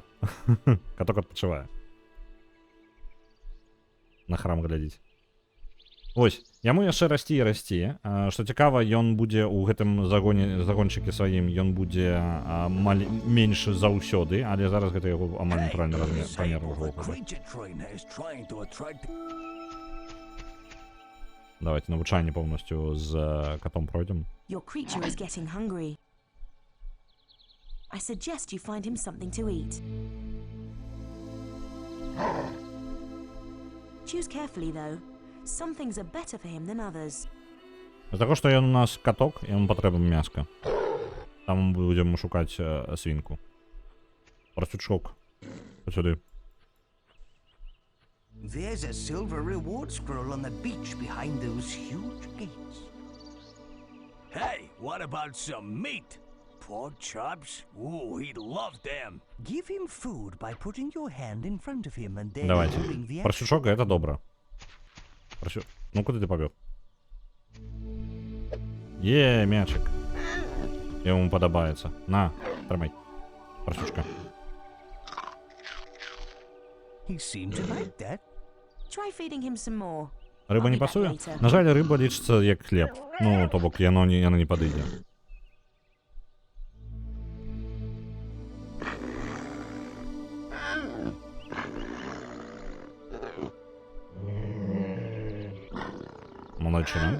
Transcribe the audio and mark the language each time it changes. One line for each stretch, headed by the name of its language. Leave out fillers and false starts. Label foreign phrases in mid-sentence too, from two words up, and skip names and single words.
Belarusian: Каток адпачывае. На храм глядзіць. Ось, яму яшчэ расці і расці. Што цікава, ён будзе ў гэтым загончыкі сваім, ён будзе менш заўсёды, але зараз гэта яго амаль натуральны памер ужо.
English: Creature trainer is trying to attract.
Belarusian: Давайте навучанне поўнасцю з котом пройдзем.
English: Your creature is getting hungry. I suggest you find him something to eat. Choose carefully, though. Some things are better for him than others.
Belarusian: З таго, што ён у нас каток, яму патрэбна мяска. Там мы будзем шукаць свінку. Прасючок. Сюды.
English: There's a silver reward scroll on the beach behind those huge gates. Hey, what about some meat? Pork chops? Ooh, he'd love them. Give him food by putting your hand in front of him and then
Belarusian: Давайте.
English: holding the action.
Belarusian: Прасючок, гэта добра. Ну, куды ты пабег? Мячик. Яму падабаецца. На, трымай. Прасючка.
English: He seemed to like that. Try feeding him some more.
Belarusian: Рыба не пасуе? На жаль, рыба лічыцца як хлеб. Ну, то бок, яна не падыдзе. Малайчына.